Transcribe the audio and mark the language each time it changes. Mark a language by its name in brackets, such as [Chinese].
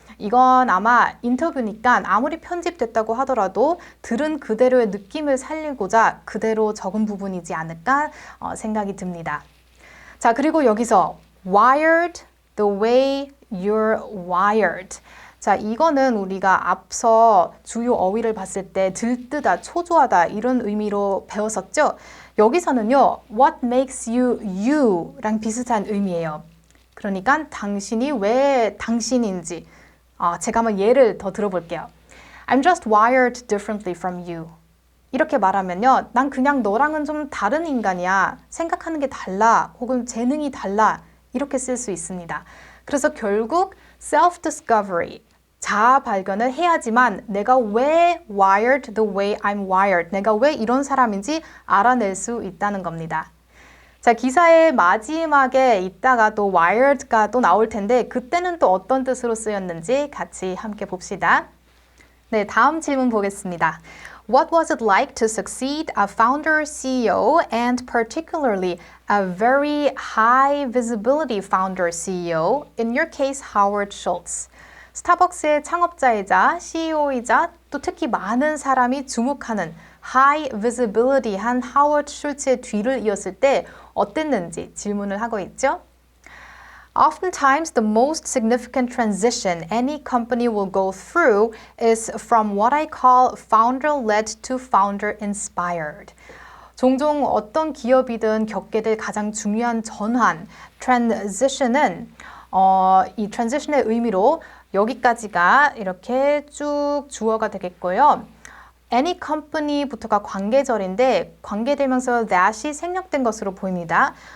[Korean] 이건 아마 인터뷰니까 아무리 편집됐다고 하더라도 들은 그대로의 느낌을 살리고자 그대로 적은 부분이지 않을까 생각이 듭니다. 자, 그리고 여기서 [English] wired the way you're wired. [Korean] 자, 이거는 우리가 앞서 주요 어휘를 봤을 때 들뜨다, 초조하다 이런 의미로 배웠었죠. 여기서는요, [English] what makes you you [Korean] 랑 비슷한 의미예요. 그러니까 당신이 왜 당신인지 제가 한번 예를 더 들어볼게요. [English] I'm just wired differently from you. [Korean] 이렇게 말하면요. 난 그냥 너랑은 좀 다른 인간이야. 생각하는 게 달라. 혹은 재능이 달라. 이렇게 쓸 수 있습니다. 그래서 결국 self-discovery, 자아 발견을 해야지만 내가 왜 [English] wired the way I'm wired, [Korean] 내가 왜 이런 사람인지 알아낼 수 있다는 겁니다. 자, 기사의 마지막에 이따가 또 wired가 또 나올 텐데 그때는 또 어떤 뜻으로 쓰였는지 같이 함께 봅시다. 네, 다음 질문 보겠습니다. [English] What was it like to succeed a founder, CEO, and particularly a very high visibility founder, CEO, in your case, Howard Schultz? [Korean] 스타벅스의 창업자이자 CEO이자 또 특히 많은 사람이 주목하는 high visibility한 하워드 슐츠의 뒤를 이었을 때 어땠는지 질문을 하고 있죠. [English] Oftentimes, the most significant transition any company will go through is from what I call founder-led to founder-inspired. [Korean] 종종 어떤 기업이든 겪게 될 가장 중요한 전환, transition은 이 transition의 의미로 여기까지가 이렇게 쭉 주어가 되겠고요. Any company부터가 관계절인데 관계되면서 that이 생략된 것으로 보입니다.